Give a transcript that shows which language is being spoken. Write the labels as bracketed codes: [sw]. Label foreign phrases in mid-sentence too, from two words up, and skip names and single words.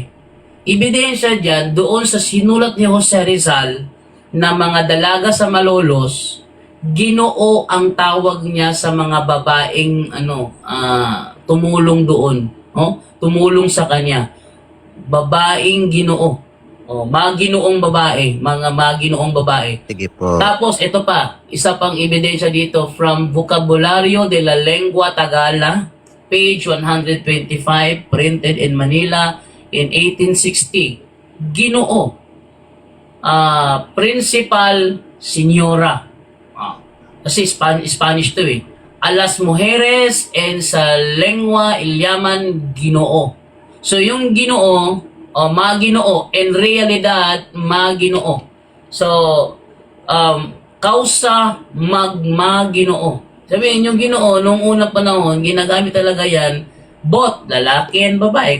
[tl] Ebidensya dyan doon sa sinulat ni Jose Rizal na mga dalaga sa Malolos, Ginoo ang tawag niya sa mga babaeng tumulong doon, tumulong sa kanya. Babaeng Ginoo. Maginoong babae, mga maginoong babae. Sige po. Tapos ito pa, isa pang ebidensya dito from Vocabulario de la Lengua Tagala, [en] page 125, printed in Manila in 1860. [tl] Ginoo. [es] Principal Señora. [tl] Kasi Spanish to eh. [es] A las mujeres en sa lengua llaman Ginoo. [tl] So yung Ginoo, Maginoo, [es] en realidad, [tl] Maginoo. So, kausa magmaginoo. Sabihin, yung Ginoo, nung unang panahon, ginagamit talaga yan, both lalaki and babae.